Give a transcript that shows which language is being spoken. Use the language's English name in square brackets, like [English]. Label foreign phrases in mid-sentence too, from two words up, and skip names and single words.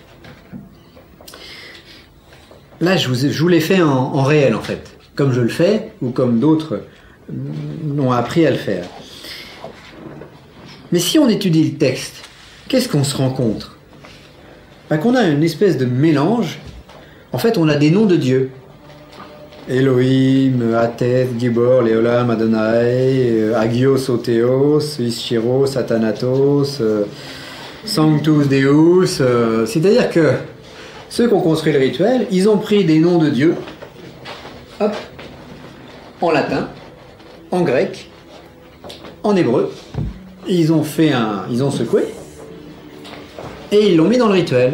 [French] Là, je vous l'ai fait en réel, en fait, comme je le fais, ou comme d'autres l'ont appris à le faire. Mais si on étudie le texte, qu'est-ce qu'on se rencontre? Qu'on a une espèce de mélange. En fait, on a des noms de Dieu. Elohim, [Hebrew] אתה, גיבור, לעולם, אדני, [Greek] Ἅγιος, ὁ Θεός, Ἰσχυρός, Ἀθάνατος, [Latin] Sanctus Deus. [French] C'est-à-dire que ceux qui ont construit le rituel, ils ont pris des noms de Dieu, hop, en latin, en grec, en hébreu. Ils ont secoué et ils l'ont mis dans le rituel.